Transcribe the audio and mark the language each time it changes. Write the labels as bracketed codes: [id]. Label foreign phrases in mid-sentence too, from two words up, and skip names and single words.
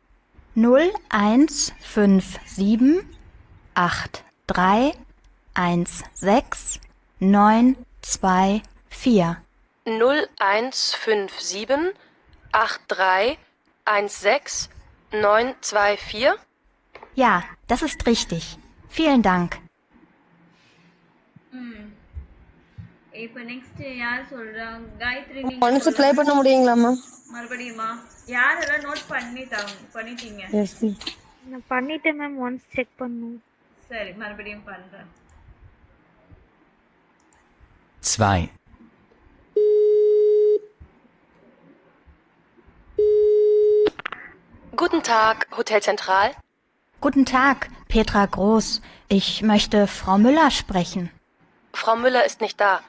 [de] 0157 8316 924. 0157 8316 924? Ja, das ist richtig. Vielen Dank. [ta] இப்போ நெக்ஸ்ட் யார் சொல்றாங்க? காயத்ரி நீங்க [en] once play [ta] பண்ண முடியுங்களா மேம்? மறுபடியுமா? யாரெல்லாம் நோட் பண்ணிட்டீங்க? [en] yes ma'am. [ta] நான் பண்ணிட்டேன் மேம். [en] once check [ta] பண்ணும். சரி மறுபடியும் பண்றேன். 2. [de] Guten Tag, Hotel Zentral. Guten Tag, Petra Groß. Ich möchte Frau Müller sprechen. Frau Müller ist nicht da.